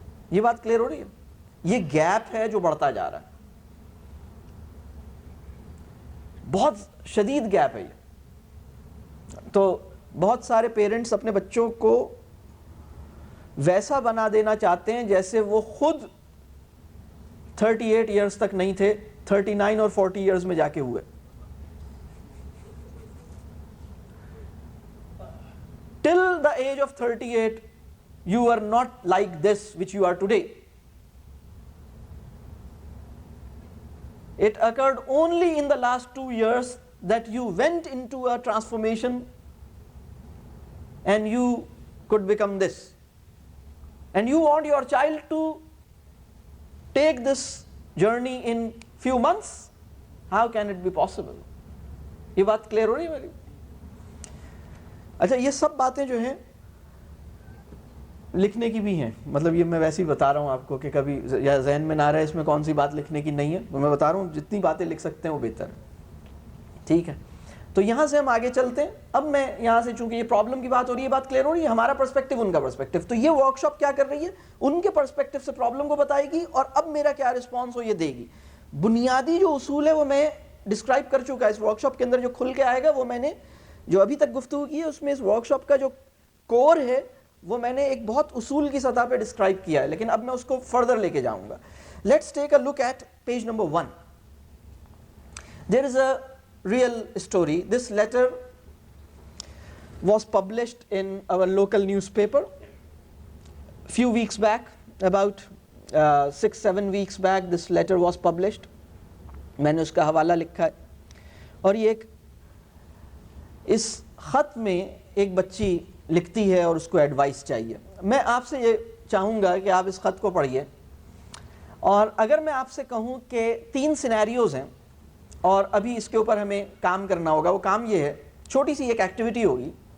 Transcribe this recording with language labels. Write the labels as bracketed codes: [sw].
[ur] یہ بات کلیئر ہو رہی ہے؟ یہ گیپ ہے جو بڑھتا جا رہا ہے, بہت شدید گیپ ہے یہ. تو بہت سارے پیرنٹس اپنے بچوں کو ویسا بنا دینا چاہتے ہیں جیسے وہ خود 38 ایئرز تک نہیں تھے, 39 اور 40 ایئرز میں جا کے ہوئے. [en] Till the age of 38 you are not like this which you are today. It occurred only in the last 2 years that you went into a transformation and you could become this. And you want your child to take this journey in few months? How can it be possible? [ur] یہ بات clear ہو رہی ہے میری؟ اچھا, یہ سب باتیں جو ہیں لکھنے کی بھی ہیں, مطلب یہ میں ویسے ہی بتا رہا ہوں آپ کو کہ کبھی یا ذہن میں نہ رہے اس میں کون سی بات لکھنے کی نہیں ہے. تو میں بتا رہا ہوں جتنی باتیں لکھ سکتے ہیں وہ بہتر ہے. ٹھیک ہے, تو یہاں سے ہم آگے چلتے ہیں. اب میں یہاں سے, چونکہ یہ پرابلم کی بات ہو رہی ہے, بات کلیئر ہو رہی ہے, ہمارا پرسپیکٹو ان کا پرسپیکٹو. تو یہ ورک شاپ کیا کر رہی ہے, ان کے پرسپیکٹو سے پرابلم کو بتائے گی, اور اب میرا کیا رسپانس ہو یہ دے گی. بنیادی جو اصول ہے وہ میں ڈسکرائب کر چکا ہے اس ورک شاپ کے اندر. جو کھل کے آئے گا وہ میں نے جو ابھی تک گفتگو کی ہے اس میں اس ورک شاپ کا جو کور ہے وہ میں نے ایک بہت اصول کی سطح پہ ڈسکرائب کیا ہے, لیکن اب میں اس کو فردر لے کے جاؤں گا. [en] Let's take a look at page number 1. There is a real story. This letter was published in our local newspaper few weeks back, about 6-7 weeks back this letter was published. [ur] میں نے اس کا حوالہ لکھا ہے, اور یہ ایک اس خط میں ایک بچی لکھتی ہے اور اس کو ایڈوائس چاہیے. میں آپ سے یہ چاہوں گا کہ آپ اس خط کو پڑھیے, اور اگر میں آپ سے کہوں کہ 3 سینیریوز ہیں اور ابھی اس کے اوپر ہمیں کام کرنا ہوگا, وہ کام یہ ہے, چھوٹی سی ایک ایکٹیویٹی ہوگی.